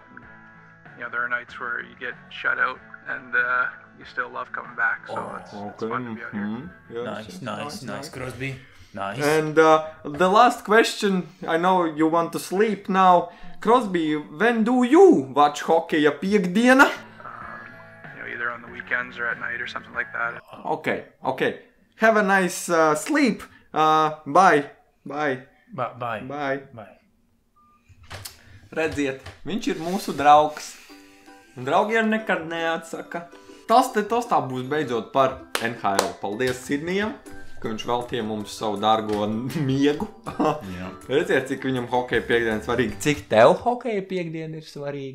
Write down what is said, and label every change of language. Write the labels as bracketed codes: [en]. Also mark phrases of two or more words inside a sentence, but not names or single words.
[en] There are nights where you get shut out and you still love coming back, so it's fun to be out here. Yes, Nice, Crosby. Nice. And the last question, I know you want to sleep now. Crosby, when do you watch [lv] hokeja piekdiena? [en] Either on the weekends or at night or something like that. Okay. Have a nice sleep. Bye. Bye. [lv] Redziet, viņš ir mūsu draugs. Un draugiem nekad neatsaka. Tas tā būs beidzot par NHL. Paldies Sidnijam, ka viņš veltīja mums savu dārgo miegu. Redziet, cik viņam hokeja piekdiena svarīga. Cik tev hokeja piekdiena ir svarīga?